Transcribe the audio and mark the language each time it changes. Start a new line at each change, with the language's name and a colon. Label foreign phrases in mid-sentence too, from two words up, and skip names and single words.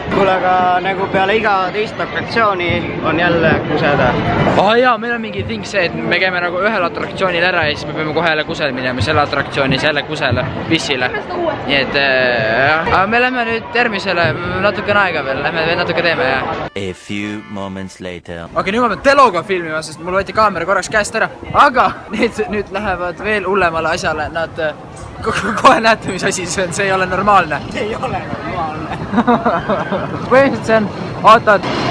Estonian: Kuule, aga nagu peale iga teist atraktsiooni on jälle kuseda. Jaa, meil on mingi ting see, et me käime nagu ühel atraktsioonil ära ja siis me peame kohe jälle kusel minema selle atraktsioonis jälle kusele, pissile. Nii et jah, aga me lähme nüüd järgmisele natukene aega veel, lähme veel natuke teeme ja.
English: A few moments later.
Estonian: Okei, nüüd ma pean teloga filmima, sest mul võeti kaamera korraks käest ära. Aga nüüd lähevad veel hullemale asjale, nad kohe näete, mis asi see on, see ei ole normaalne. See ei ole normaalne. Põhimõtteliselt see on, ootad.